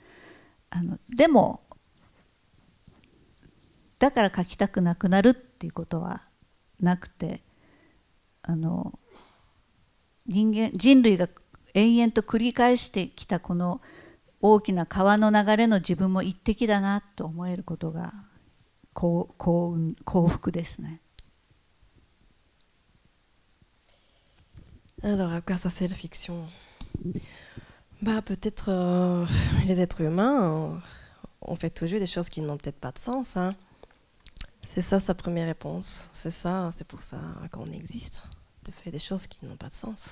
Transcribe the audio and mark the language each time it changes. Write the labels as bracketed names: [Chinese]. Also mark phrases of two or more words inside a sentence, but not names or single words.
[Japanese] でもだから書きたくなくなるっていうことはなくて、人類が延々と繰り返してきたこの大きな川の流れの自分も一滴だなと思えることが幸福ですね。 [French] Alors, à quoi ça sert la fiction? Peut-être les êtres humains ont fait toujours des choses qui n'ont peut-être pas de sens. Hein. C'est ça sa première réponse. C'est pour ça qu'on existe, de faire des choses qui n'ont pas de sens.